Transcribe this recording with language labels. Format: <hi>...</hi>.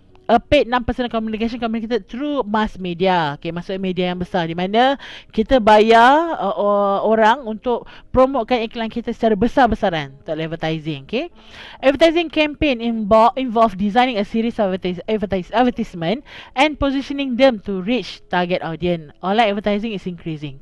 <en>A paid non-personal communication communicated through mass media.</en> <ms>Okay, maksudnya media yang besar, di mana kita bayar orang untuk promotekan iklan kita secara besar-besaran untuk advertising.</ms> <en>Okay, advertising campaign involve designing a series of advertisement and positioning them to reach target audience. Online advertising is increasing.</en>